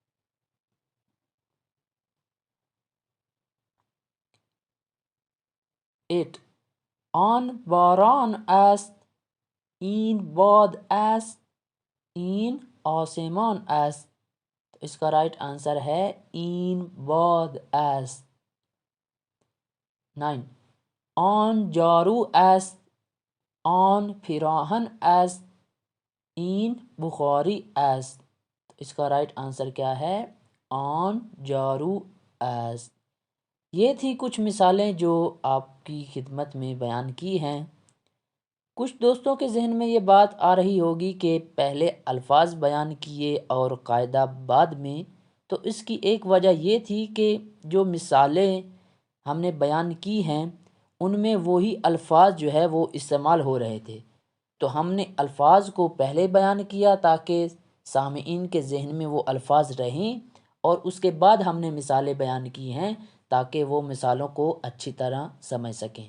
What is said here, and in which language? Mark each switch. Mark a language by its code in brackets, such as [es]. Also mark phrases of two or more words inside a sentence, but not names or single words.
[fa] 8 آن باران است، این باد است، این آسمان است، [ur] تو اس کا [en] right answer [ur] ہے [fa] این باد است۔ 9 آن جارو است، آن پیراہن است، این بخاری است، [ur] تو اس کا [en] right answer [ur] کیا ہے [fa] آن جارو است۔ [ur] یہ تھی کچھ مثالیں جو آپ کی خدمت میں بیان کی ہیں۔ کچھ دوستوں کے ذہن میں یہ بات آ رہی ہوگی کہ پہلے الفاظ بیان کیے اور قاعدہ بعد میں، تو اس کی ایک وجہ یہ تھی کہ جو مثالیں ہم نے بیان کی ہیں ان میں وہی الفاظ جو ہے وہ استعمال ہو رہے تھے، تو ہم نے الفاظ کو پہلے بیان کیا تاکہ سامعین کے ذہن میں وہ الفاظ رہیں، اور اس کے بعد ہم نے مثالیں بیان کی ہیں تاکہ وہ مثالوں کو اچھی طرح سمجھ سکیں۔